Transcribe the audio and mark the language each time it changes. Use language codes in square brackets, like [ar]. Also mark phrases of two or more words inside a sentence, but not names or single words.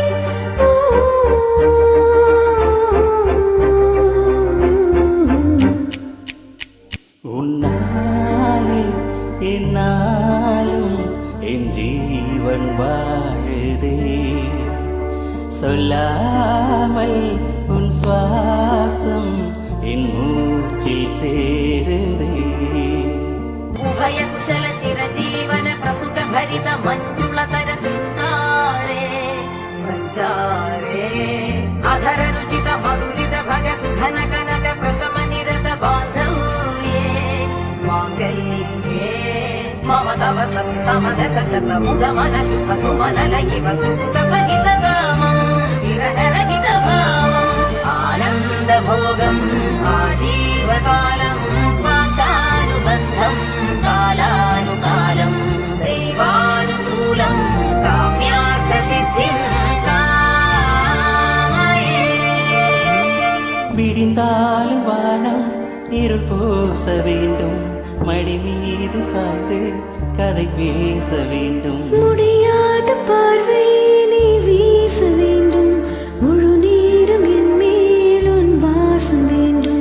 [ta] உன்னாலே என்னாலும் என் ஜீவன் வாழுதே சொல்லாமல் உன் சுவாசம் என் மூச்சில் சேருதே [sa] उभयक्षल चिरजीवन प्रसुत भरित मञ्जुलतर सिन्दारे सञ्चारे अधर रुचित मधुरित भग सुधन कनक प्रशम निरत बान्धव्ये माङ्गल्ये मम तव सति समदश शत मुदमन शुभ सुमन लयिव सुसुत सहित कामम् विरह रहित भावम् आनन्द भोगम् आजीवकालम् पाशानुबन्धम् कालानुकालम् दैवानुकूलम् काम्यार्थसिद्धिम् कामये [ta] விடிந்தாலும் வானம் இருள் பூச வேண்டும் மடி மீது சாய்ந்து கதை பேச வேண்டும் முடியாத பார்வை நீ வீச வேண்டும் முழு நேரம் என் மேல் உன் வாசம் வேண்டும்